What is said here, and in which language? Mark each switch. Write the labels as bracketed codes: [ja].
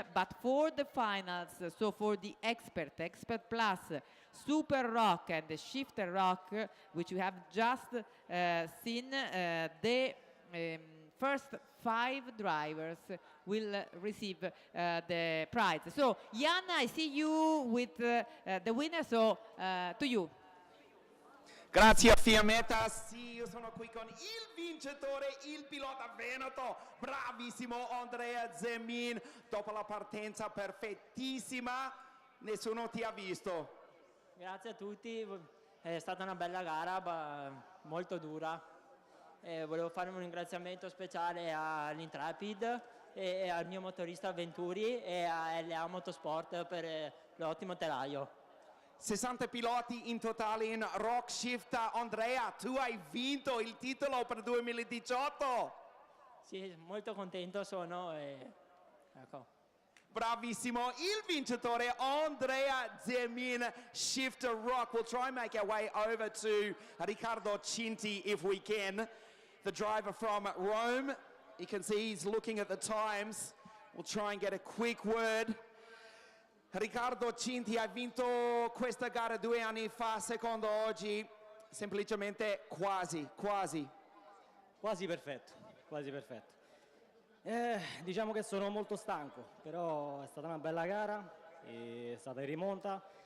[en] But for the finals, so for the Expert Plus, Super Rock and the Shifter Rock, which you have just seen, the first 5 drivers will receive the prize. So, Jan, I see you with the winner, so to you. [it] Grazie a Fiammetta, sì, io sono qui con il vincitore, il pilota veneto, bravissimo Andrea Zemin, dopo la partenza perfettissima, nessuno ti ha visto. Grazie a tutti, è stata una bella gara, molto dura. Volevo fare un ringraziamento speciale all'Intrepid e al mio motorista Venturi e a LA Motorsport per l'ottimo telaio. 60 piloti in totale in Rock Shifter. Andrea, tu hai vinto il titolo per 2018. Sì, molto contento sono e ecco. Bravissimo, il vincitore Andrea Zemin, Shifter Rock. [en] We'll try and make our way over to Riccardo Cinti if we can. The driver from Rome. You can see he's looking at the times. We'll try and get a quick word. [it] Riccardo Cinti ha vinto questa gara 2 anni fa, secondo oggi semplicemente quasi. Quasi perfetto. Diciamo che sono molto stanco, però è stata una bella gara, è stata in rimonta.